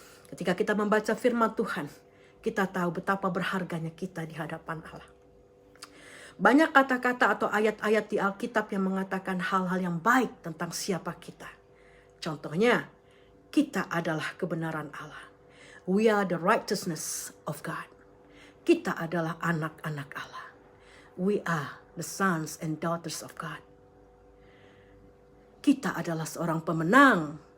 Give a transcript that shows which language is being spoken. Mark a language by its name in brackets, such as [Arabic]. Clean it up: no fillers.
[Indonesian] Ketika kita membaca firman Tuhan, kita tahu betapa berharganya kita di hadapan Allah. Banyak kata-kata atau ayat-ayat di Alkitab yang mengatakan hal-hal yang baik tentang siapa kita. Contohnya, kita adalah kebenaran Allah. [English] We are the righteousness of God. [Indonesian] Kita adalah anak-anak Allah. [English] We are the sons and daughters of God. [Indonesian] Kita adalah seorang pemenang.